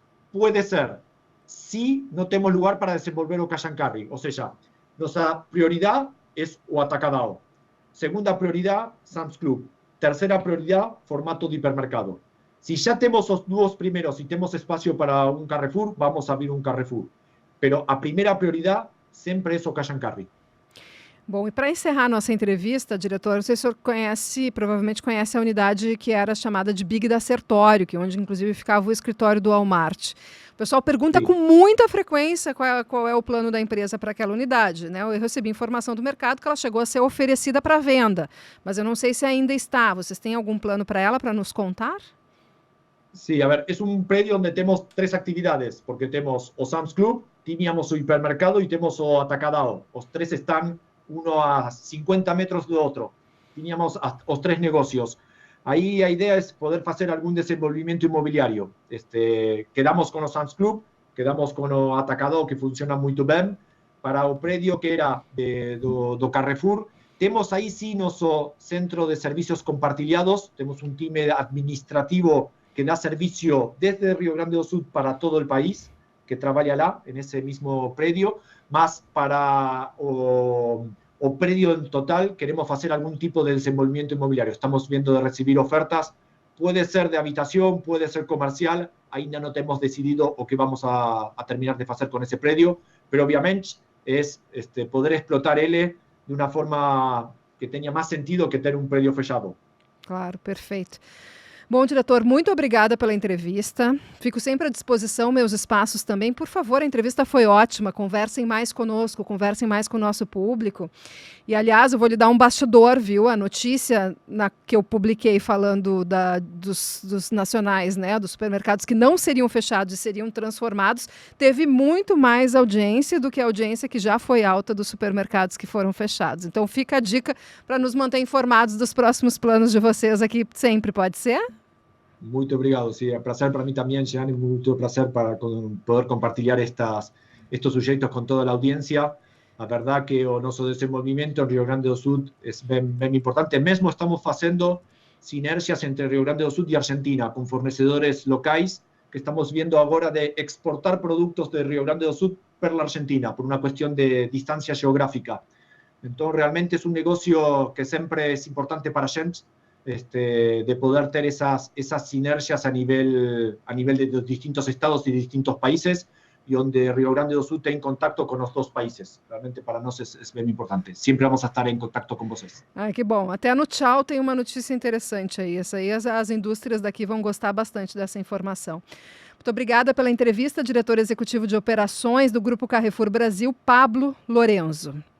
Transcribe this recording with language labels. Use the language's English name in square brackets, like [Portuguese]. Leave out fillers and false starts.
[Spanish] Puede ser, si no tenemos lugar para desenvolver o cash and carry, o sea, nuestra prioridad es o Atacadão. Segunda prioridad, Sam's Club. Tercera prioridad, formato de hipermercado. Si ya tenemos los dos primeros y tenemos espacio para un Carrefour, vamos a abrir un Carrefour. Pero a primera prioridad [Portuguese] sempre é o [Spanish] cash and carry. [Portuguese] Bom, e para encerrar nossa entrevista, diretor, o senhor provavelmente conhece a unidade que era chamada de Big da Sertório, que onde inclusive ficava o escritório do Walmart. O pessoal pergunta com muita frequência qual é o plano da empresa para aquela unidade, né? Eu recebi informação do mercado que ela chegou a ser oferecida para venda, mas eu não sei se ainda está. Vocês têm algum plano para ela, para nos contar? [Spanish] Sí, a ver, es un predio donde tenemos tres actividades, porque tenemos o Sam's Club, teníamos o hipermercado y tenemos o Atacadão. Los tres están uno a 50 metros de otro. Teníamos los tres negocios. Ahí la idea es poder hacer algún desenvolvimiento inmobiliario. Quedamos con los Sam's Club, quedamos con o Atacadão, que funciona muy bien. Para o predio que era do Carrefour, tenemos ahí sí nuestro centro de servicios compartillados, tenemos un time administrativo que da servicio desde Rio Grande do Sul para todo el país, que trabaja lá, en ese mismo predio, más para o predio en total, queremos hacer algún tipo de desenvolvimiento inmobiliario. Estamos viendo de recibir ofertas, puede ser de habitación, puede ser comercial, ainda no tenemos decidido o qué vamos a terminar de hacer con ese predio, pero obviamente es poder explotar ele de una forma [Portuguese] que tenha mais sentido que ter um prédio fechado. Claro, perfeito. Bom, diretor, muito obrigada pela entrevista. Fico sempre à disposição, meus espaços também. Por favor, a entrevista foi ótima. Conversem mais conosco, conversem mais com o nosso público. E, aliás, eu vou lhe dar um bastidor, viu? A notícia que eu publiquei falando dos nacionais, né, dos supermercados que não seriam fechados e seriam transformados, teve muito mais audiência do que a audiência que já foi alta dos supermercados que foram fechados. Então, fica a dica para nos manter informados dos próximos planos de vocês aqui sempre, pode ser? Muito obrigado, [Spanish] sí, es un placer para mí también, Jean, es mucho placer para poder compartir estos sujetos con toda la audiencia. La verdad que [Portuguese] o nosso [Spanish] desenvolvimiento en Rio Grande do Sul es bien importante. Mesmo estamos haciendo sinergias entre Rio Grande do Sul y Argentina con fornecedores locales que estamos viendo ahora de exportar productos de Rio Grande do Sul per la Argentina por una cuestión de distancia geográfica. Entonces, realmente es un negocio que siempre es importante para gente. De poder tener esas sinergias a nivel de los distintos estados y distintos países, y donde Rio Grande do Sul está en contacto con los dos países. Realmente para nosotros es bien importante. Siempre vamos a estar en contacto con vocês. [Portuguese] Ai, que bom. Até no Tchau tem uma notícia interessante aí. Essa aí as indústrias daqui vão gostar bastante dessa informação. Muito obrigada pela entrevista, diretor executivo de operações do Grupo Carrefour Brasil, Pablo Lorenzo.